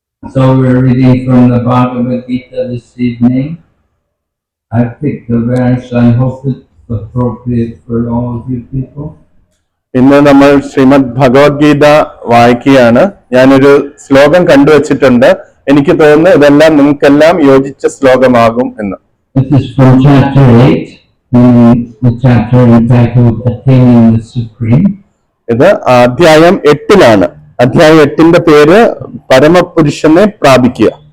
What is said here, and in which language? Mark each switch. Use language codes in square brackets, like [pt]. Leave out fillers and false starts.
[en] So we're reading from the Bhagavad Gita this evening. I picked a verse. I hope it's appropriate for all of you people. [ml] ഇന്ന് നമ്മൾ ശ്രീമദ് ഭഗവത്ഗീത വായിക്കുകയാണ്. ഞാനൊരു ശ്ലോകം കണ്ടുവച്ചിട്ടുണ്ട്. എനിക്ക് തോന്നുന്നു ഇതെല്ലാം നിങ്ങൾക്കെല്ലാം യോജിച്ച ശ്ലോകമാകും എന്ന്. [en] This is from chapter 8, the chapter entitled Attaining the Supreme. [ml] ഇത് അധ്യായം 8-ലാണ്. അധ്യായം 8-ന്റെ പേര് പരമപുരുഷനെ പ്രാപിക്കുക.